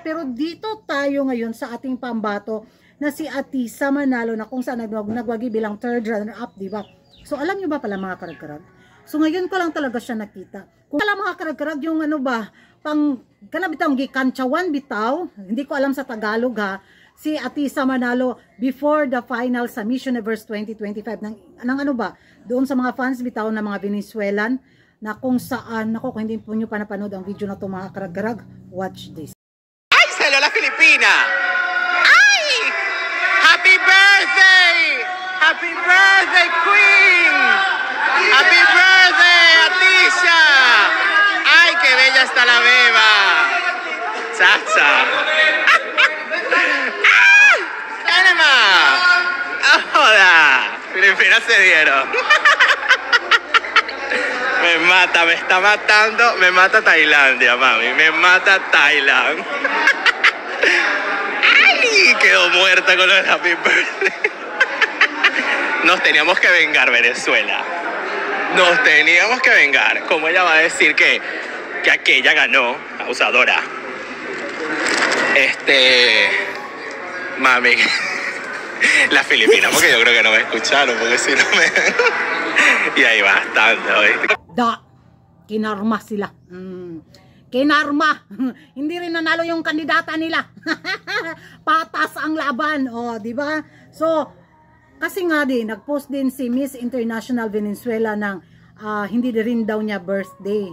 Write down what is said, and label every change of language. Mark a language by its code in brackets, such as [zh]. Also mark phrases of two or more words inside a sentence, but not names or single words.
[tl] Pero dito tayo ngayon sa ating pambato na si Atisa Manalo, na kung saan nagwagi bilang [en] third runner-up, [tl] diba? So alam nyo ba pala mga karag-karag? So ngayon ko lang talaga siya nakita. Kung alam mga karag-karag, yung ano ba, pang kanabitang [ceb] gikantsawan bitaw, [tl] hindi ko alam sa Tagalog ha, si Atisa Manalo [en] before the final [tl] sa Miss Universe 2025 ng ano ba, doon sa mga fans bitaw na mga Venezuelan, na kung saan, ako, kung hindi po nyo pa napanood ang video na to mga karag-karag, [en] watch this. [es] ¡Ay, salió la Filipina! ¡Ay! [en] ¡Happy birthday! ¡Happy birthday, Queen! ¡Happy birthday, Atisa! [es] ¡Ay, qué bella está la beba! ¡Chacha! ¡Hola! Filipinas se dieron. Me mata, me está matando. Me mata Tailandia, mami. Me mata Thailand. ¡Ay! Quedó muerta con lo del [en] Happy Birthday. [es] Nos teníamos que vengar, Venezuela. Nos teníamos que vengar. Como ella va a decir que aquella ganó, abusadora. Mami. Las Filipinas, porque yo creo que no me escucharon, porque si no me... Y ahí bastante, ¿oíste? [tl] Kinarma sila. Kinarma. Hindi rin nanalo yung kandidata nila. Patas ang laban. O, di ba? So, kasi nga din, nag-post din si Miss International Venezuela ng hindi rin daw niya birthday.